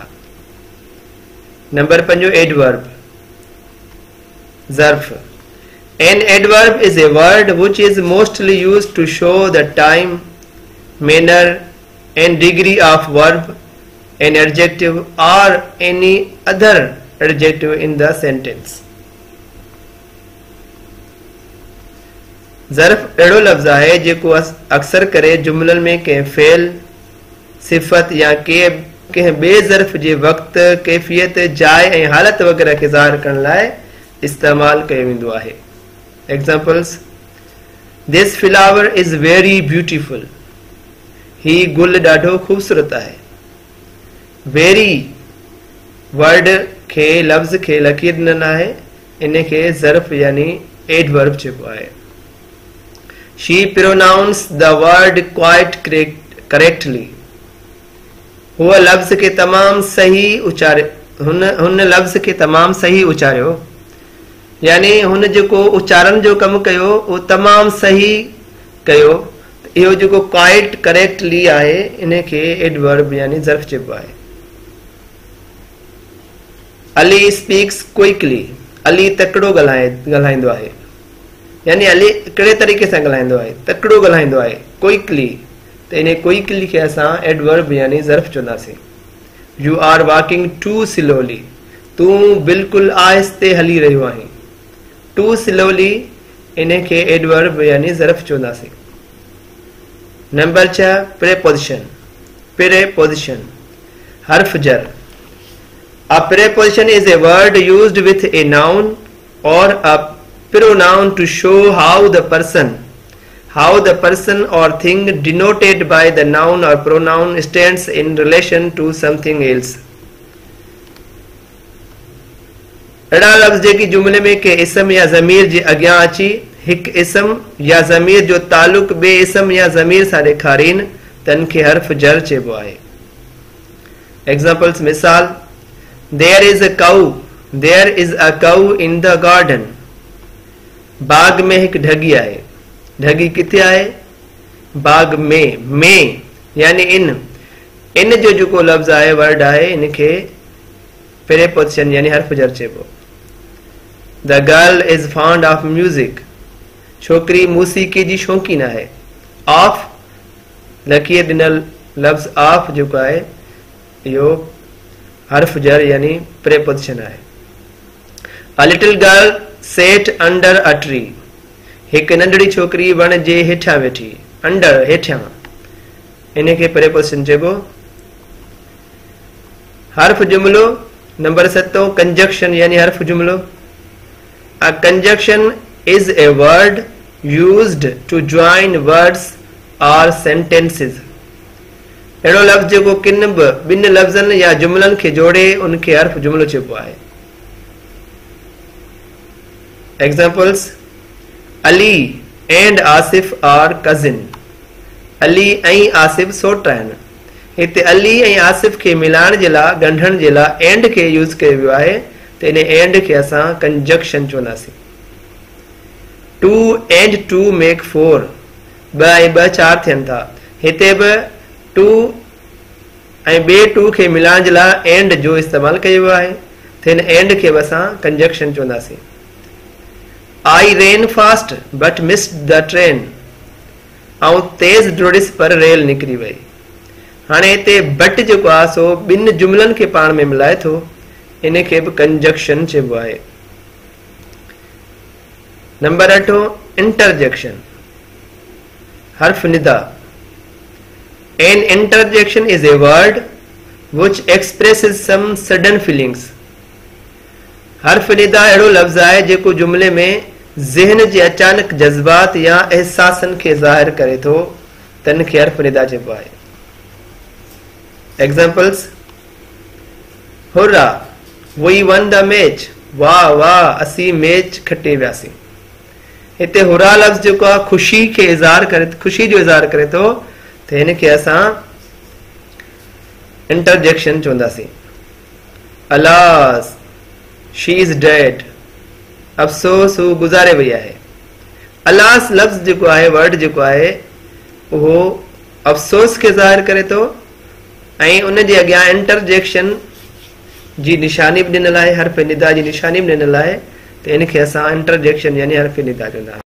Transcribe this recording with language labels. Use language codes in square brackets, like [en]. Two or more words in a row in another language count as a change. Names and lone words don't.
[en] number 5 adverb. ज़र्फ़. An adverb is a word which is mostly used to show the time, manner and degree of verb, an adjective or any other adjective in the sentence. [sd] ज़र्फ़ अहिड़ो लफ़्ज़ आहे जेको अक्सर करे जुमलनि में कंहिं फेल, सिफ़त या कंहिं ॿिए ज़र्फ़ जे वक़्त, कैफ़ियत, जाइ ऐं हालत वग़ैरह खे ज़ाहिर करण लाइ इस्तेमालु कयो वेंदो आहे. [en] Examples: This flower is very beautiful. [sd] ही गुल ॾाढो ख़ूबसूरत आहे. [en] Very word [sd] खे लफ़्ज़ खे लकीर ॾिनल आहे, इन खे ज़र्फ़ यानी एडवर्ब चइबो आहे. [en] She pronounced the word quite correctly. [sd] हुन लफ़्ज़ खे तमामु सही उचारियो. यानी हुन जेको उचारण जो कमु कयो उहो तमामु सही कयो. इहो जेको [en] quite correctly [sd] आहे इन खे एडवर्ब यानी ज़र्फ़ चइबो आहे. [en] Ali speaks quickly. [sd] अली तकिड़ो ॻाल्हाईंदो आहे. यानी अली कहिड़े तरीक़े सां ॻाल्हाईंदो आहे? तकिड़ो ॻाल्हाईंदो आहे, क्विकली. त इन क्विकली खे असां एडवर्ब यानी ज़र्फ़ चवंदासीं. [en] You are walking too slowly. [sd] तूं बिल्कुलु आहिस्ते हली रहियो आहीं. [en] too slowly [sd] इन खे एडवर्ब यानी ज़र्फ़ चवंदासीं. [en] number 6 preposition. [sd] प्रेपोजिशन हर्फ जर. [en] A preposition is a word used with a noun or a pronoun to show how the person or thing denoted by the noun or pronoun stands in relation to something else. [sd] अहिड़ा लफ़्ज़ जेकी जुमले में के इसम या ज़मीर जे अॻियां अची हिकु इसम या ज़मीर जो तालुक ॿिए इसम या ज़मीर सां ॾेखारीनि तन खे हर्फ जर चइबो आहे. एग्जाम्पल्स मिसाल, [en] There is a cow in the garden. [sd] बाग में हिकु ढगी आहे. ढगी किथे आहे? बाग में यानी इन जो जेको लफ़्ज़ आहे वर्ड आहे इन खे प्रेपोजिशन यानी हर्फ जर चइबो. [en] The girl is fond of music, [sd] छोकरी मूसीक़ी जी शौक़ीन आहे। ऑफ लकीर ॾिनल लफ़्ज़ ऑफ जेको आहे इहो हर्फ जर यानी प्रेपोजिशन आहे। [en] A little girl sat under a tree, [sd] हिकु नंढड़ी छोकरी वण जे हेठां वेठी। अंडर हेठां, इन खे प्रेपोजिशन चइबो। हर्फ जुमिलो [en] number 7 conjunction [sd] यानी हर्फ जुमिलो। [en] A conjunction is a word used to join words or sentences, [sd] अहिड़ो लफ़्ज़ जेको किन बि ॿिनि लफ़्ज़नि या जुमिलनि खे जोड़े उनखे हर्फ जुमिलो चइबो आहे। [en] Examples, Ali and Asif are cousin, [sd] अली ऐं आसिफ सोट आहिनि। हिते अली ऐं आसिफ खे मिलाइण जे लाइ ॻंढण जे लाइ एंड खे यूज़ कयो वियो आहे, त इन एंड खे असां कंजक्शन चवंदासीं। [en] 2 and 2 make 4, [sd] 2 ऐं 2 4 थियनि था। हिते बि 2 ऐं ॿिए 2 खे मिलाइण जे लाइ एंड जो इस्तेमालु कयो वियो आहे, त हिन एंड खे बि असां कंजक्शन चवंदासीं। [en] I ran fast but missed the train, [sd] ऐं तेज़ डुड़िस पर रेल निकिरी वई। हाणे हिते बट जेको आहे सो ॿिनि जुमिलनि खे पाण में मिलाए थो, इन खे बि कंजक्शन चइबो आहे। [en] number 8 interjection, [sd] हर्फ निदा। [en] An interjection is a word which expresses some sudden feelings, [sd] हर्फ निदा अहिड़ो लफ़्ज़ आहे जेको जुमिले में ज़हन जे अचानक जज़्बात या एहसासनि खे ज़ाहिर करे थो, तन खे हर्फ निदा चइबो आहे। [en] Examples, hurrah we won the match, [sd] वाह वाह असीं मैच खटे वियासीं। हिते हुरा लफ़्ज़ जेको आहे ख़ुशी खे इज़हार करे, ख़ुशी जो इज़हार करे थो, त हिन खे असां इंटरजेक्शन चवंदासीं। [en] Alas she is dead, [sd] अफ़सोस हू गुज़ारे वई आहे। अलास लफ़्ज़ जेको आहे वर्ड जेको आहे उहो अफ़सोस खे ज़ाहिर करे थो, ऐं उन जे अॻियां इंटरजेक्शन जी निशानी बि ॾिनल आहे, हर्फ निदा जी निशानी बि ॾिनल आहे, त इन खे असां इंटरजेक्शन यानी हर्फ निदा चवंदा आहियूं।